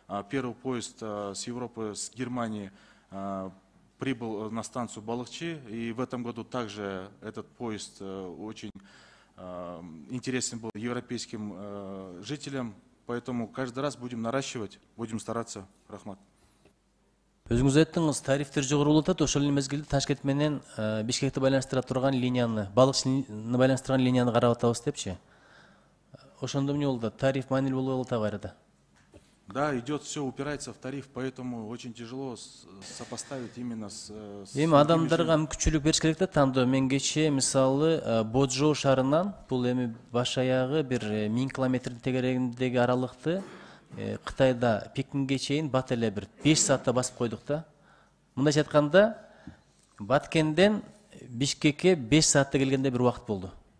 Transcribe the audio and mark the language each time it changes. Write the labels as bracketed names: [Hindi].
[Russian] Первый поезд с Европы, с Германии прибыл на станцию Балыкчы. И в этом году также этот поезд очень интересен был европейским жителям, поэтому каждый раз будем наращивать, будем стараться. [Kyrgyz] Рахмат. Өзүңүз айттыңыз, тарифтер жогору болуп атат, ошол эле мезгилде Ташкент менен Бишкекти байланыштыра турган линияны, Балыкчыны байланыштырган линияны карап атабыз депчи. Ошондо эмне болду? Тариф маанилүү болбой калат кайрада. [Russian] Да, идет, все упирается в тариф, поэтому очень тяжело сопоставить именно с... [Kyrgyz] Эми адамдарга мүмкүнчүлүк бериш керек да, тандоо. Мен кечээ мисалы Боджо шаарынан бул эми баш аягы бир 1000 километрдин тегерегиндеги аралыкты Кытайда Пекинге чейин бат эле бир 5 саатта басып койдук да. Мындайча айтканда, Баткенден Бишкекке 5 саатта келгенде бир убакыт болду.